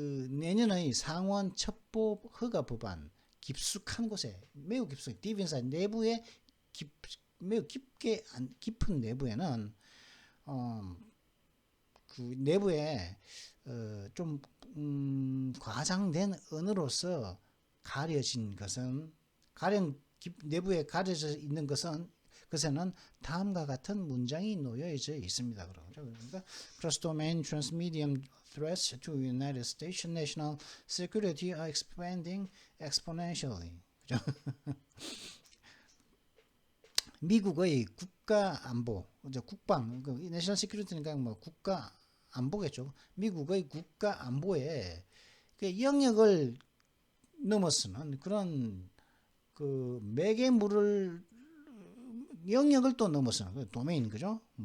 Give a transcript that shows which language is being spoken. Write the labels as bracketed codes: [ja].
[ko] 내년의 상원 첩보 허가 법안 깊숙한 곳에 매우 깊숙이 [en] deep inside [ko] 내부에 매우 깊은 내부에는 그 내부에 좀 과장된 언어로서 가려진 것은 내부에 가려져 있는 것에는 다음과 같은 문장이 놓여져 있습니다. 그러니까 [en] cross domain transmedium threats to United States national security are expanding exponentially. [ko] 그죠? 미국의 국가 안보, 국방, 내셔널 시큐리티니까 뭐 국가 안보겠죠. 미국의 국가 안보에 영역을 넘어서는 그런 매개물을 영역을 또 넘어서는 도메인, 그죠?